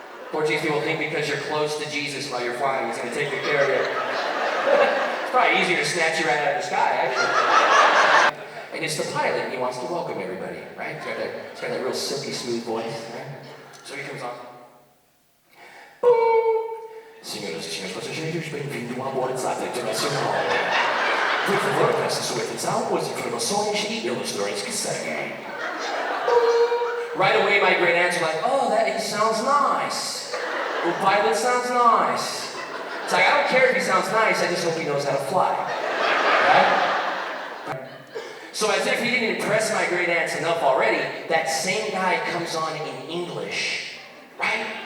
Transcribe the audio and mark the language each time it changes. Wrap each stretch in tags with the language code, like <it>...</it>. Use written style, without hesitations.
<en>Portuguese people think because you're close to Jesus while you're flying, he's going to take good care of you. It's probably easier to snatch you right out of the sky, actually. And it's the pilot, and he wants to welcome everybody, right? He's got that real silky smooth voice, right? So he comes on.</en> <pt>"Senhoras e senhores passageiros, bem-vindo a bordo da internacional. Por favor, preste sua atenção às informações e ilustrações que seguem."</pt> <en>Right away, my great aunts are like, "Oh, that sounds nice. The pilot sounds nice." It's like, I don't care if he sounds nice, I just hope he knows how to fly. Right? So as if he didn't impress my great aunts enough already, that same guy comes on in English, right?</en>